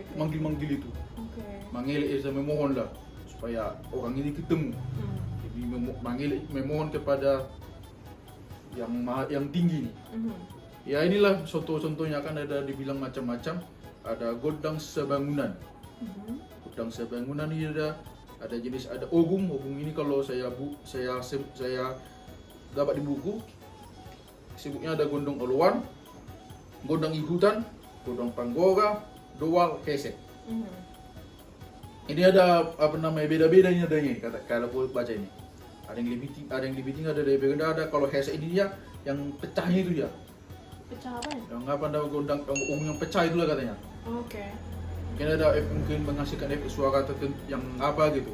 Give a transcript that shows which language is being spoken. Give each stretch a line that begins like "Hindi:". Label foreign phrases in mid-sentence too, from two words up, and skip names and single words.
Indonesian: Manggil-manggil itu. Oke. Manggil memohon lah supaya orang ini ketemu. Jadi memohon kepada yang tinggi nih. Ya inilah contoh-contohnya kan ada dibilang macam-macam. Ada gondang sebangunan. Gondang Sebangunan ini ada jenis, ada ogung ini kalau saya dapat di buku sebutnya ada gondang oluan, gondang igutan, gondang panggora, doal, hesek. Ini ada beda-bedanya adanya ini kalau baca ini. Ada yang lebih tinggi, ada lebih rendah, ada kalau hesek ini dia yang pecahnya itu dia. Pecah apa ya? Yang gondang ogung yang pecah itulah katanya. Oke. Mungkin ada mungkin menghasilkan efek suara tertentu yang apa gitu.